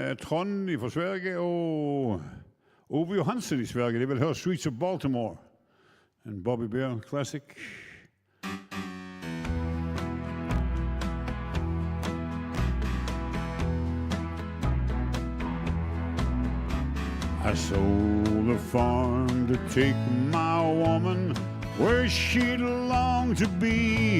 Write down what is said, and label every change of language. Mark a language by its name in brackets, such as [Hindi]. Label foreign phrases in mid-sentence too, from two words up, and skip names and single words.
[Norwegian] Trond fra Sverige og Ove Johansen i Sverige. De vil høre Streets of Baltimore. En Bobby Bear classic. [English] I sold the farm to take my woman where she longed to be.